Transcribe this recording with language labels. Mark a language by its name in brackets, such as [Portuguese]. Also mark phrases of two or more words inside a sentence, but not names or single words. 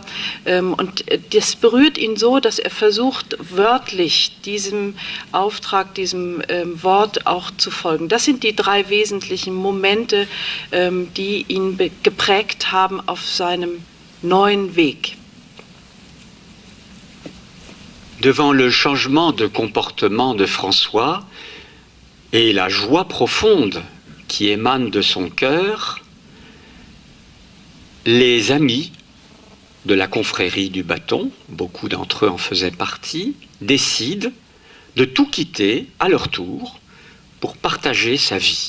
[German] Und das berührt ihn so, dass er versucht, wörtlich diesem Auftrag, diesem Wort auch zu folgen. Das sind die drei wesentlichen Momente, die ihn geprägt haben auf seinem neuen Weg. [French] Devant le changement de comportement de François et la joie profonde qui émane de son cœur, les amis de la confrérie du bâton, beaucoup d'entre eux en faisaient partie, décident de tout quitter à leur tour pour partager sa vie.